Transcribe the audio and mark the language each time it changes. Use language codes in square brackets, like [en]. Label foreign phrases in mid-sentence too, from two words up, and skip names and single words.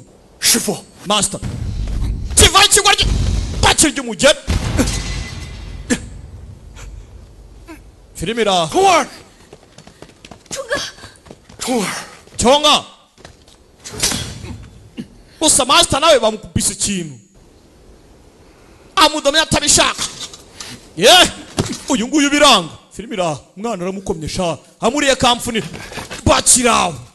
[zh] 师傅， [rn] Master kiva ikigwa bakiri ry'umugeni filime ira [zh] 虫儿，冲哥，虫儿， [rn] cyonga gusa master nawe bamukubise ikintu amudomye atabishaka uyu nguyu biranga filime ira umwana aramukomye sha amuriye kamfuni bakiraho